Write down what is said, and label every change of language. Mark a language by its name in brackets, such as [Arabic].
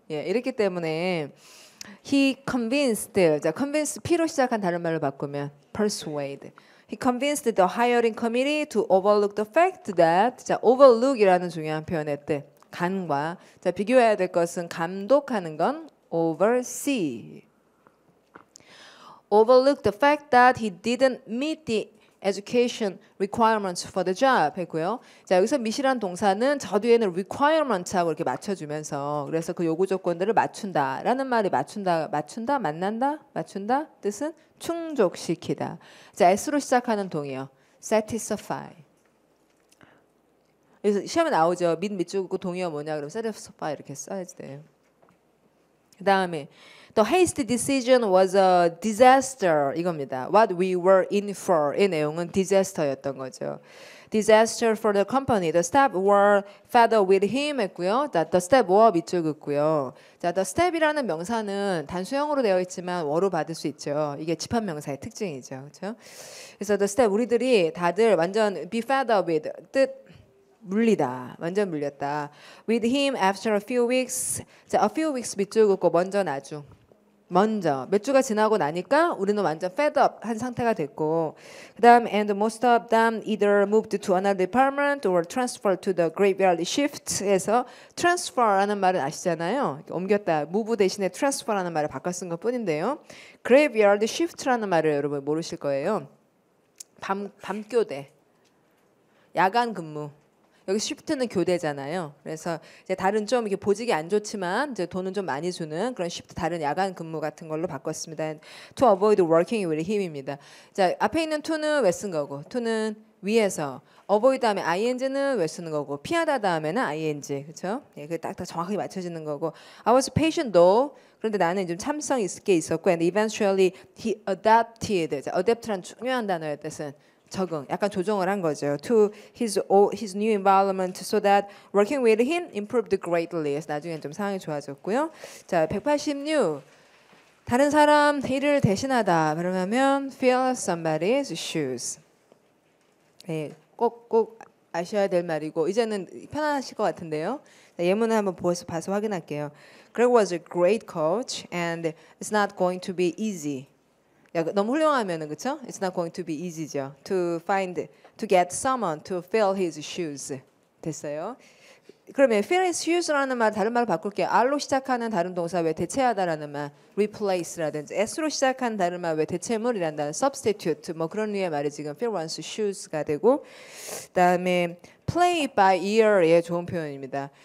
[Korean] 이렇기 때문에 [English] he convinced. [Korean] 자, convince P로 시작한 다른 말로 바꾸면 persuade. [English] He convinced the hiring committee to overlook the fact that. [Korean] 자, overlook이라는 중요한 표현의 뜻. 간과. 자, 비교해야 될 것은 감독하는 건 oversee. [English] Overlook the fact that he didn't meet the education requirements for the job 했고요. [Korean] 자, 여기서 meet이란 동사는 저 뒤에는 requirements하고 이렇게 맞춰주면서 그래서 그 요구 조건들을 맞춘다라는 말이 맞춘다, 맞춘다 뜻은 충족시키다. 자, S로 시작하는 동의어 satisfy. 그래서 시험에 나오죠. 밑줄 긋고 동의어 뭐냐 그러면 satisfy 이렇게 써야지 돼요. [English] 그 다음에 The hasty decision was a disaster 이겁니다. What we were in for [Korean] 이 내용은 [English] disaster였던 거죠. Disaster for the company. The staff were fed up with him 했고요. The staff were 밑줄 긋고요. [Korean] 자, the staff이라는 명사는 단수형으로 되어 있지만 어로 받을 수 있죠. 이게 집합명사의 특징이죠. 그렇죠? 그래서 the staff 우리들이 다들 완전 be fed up with 뜻 물리다. 완전 물렸다. [English] With him after a few weeks. [Korean] 자, a few weeks 밑줄 긋고 먼저 나중. 먼저 몇 주가 지나고 나니까 우리는 완전 fed up 한 상태가 됐고 그다음 [English] and most of them either moved to another department or transferred to the graveyard shift [Korean] 에서 transfer라는 말은 아시잖아요. 옮겼다. move 대신에 transfer라는 말을 바꿔 쓴 것뿐인데요. graveyard shift라는 말을 여러분 모르실 거예요. 밤교대 야간 근무 여기 shift는 교대잖아요. 그래서 이제 다른 좀 이렇게 보직이 안 좋지만 이제 돈은 좀 많이 주는 그런 shift 다른 야간 근무 같은 걸로 바꿨습니다. [English] To avoid working with him입니다. [Korean] 자, 앞에 있는 to는 왜 쓴 거고, to는 위에서, avoid 다음에 ing는 왜 쓰는 거고, 피하다 다음에는 ing, 그렇죠? 예, 그 딱 정확하게 맞춰지는 거고. [English] I was patient though. [Korean] 그런데 나는 좀 참성 있게 있었고, [English] and eventually he adapted. [Korean] 자, adapt란 중요한 단어의 뜻은 적응, 약간 조정을 한 거죠. [English] To his new environment so that working with him improved greatly. [Korean] 그래서 나중엔 좀 상황이 좋아졌고요. 자, 186. 다른 사람 일을 대신하다. [English] 그러면 fill somebody's shoes. [Korean] 네, 꼭 아셔야 될 말이고 이제는 편안하실 것 같은데요. 자, 예문을 한번 봐서 확인할게요. [English] Greg was a great coach and it's not going to be easy. [Korean] 야, 너무 훌륭하면은 그렇죠? [English] It's not going to be easy죠. To get someone to fill his shoes. [Korean] 됐어요. 그러면 fill his shoes라는 말 다른 말로 바꿀게요. R로 시작하는 다른 동사 왜 대체하다라는 말, replace라든지 S로 시작하는 다른 말 왜 대체물이라는 말, substitute 뭐 그런 류의 말이 지금 fill one's shoes가 되고, 그다음에 play by ear의 좋은 표현입니다.